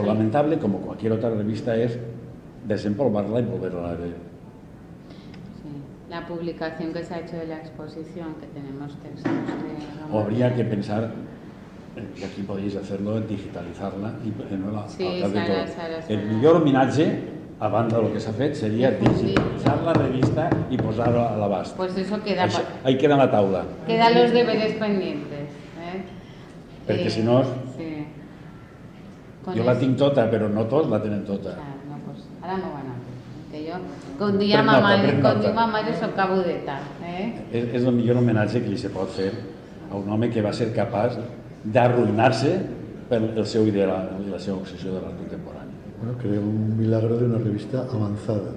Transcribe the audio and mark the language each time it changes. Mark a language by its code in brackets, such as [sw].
[es] Lo lamentable, como cualquier otra revista, es desempolvarla y volverla a leer. Sí, la publicación que se ha hecho de la exposición, que tenemos textos de... O habría que pensar, y aquí podéis hacerlo, en digitalizarla y ponerla Sí, al de todo. Sara. [ca] El millor homenatge, a banda del que s'ha fet, seria digitalitzar la revista i posar-la a l'abast. [es] Pues eso queda... Ahí queda en la taula. Quedan los deberes pendientes. [ca] Perquè si no... Sí. Jo la tinc tota, però no tots la tenen tota. No, pues ara no van a fer. Que jo, com diu ma mare, soc cabudeta. És el millor homenatge que li se pot fer a un home que va ser capaç d'arruïnar-se per el seu ideal i la seva obsessió de l'art contemporani. [es] Bueno, creo un milagro de una revista avanzada,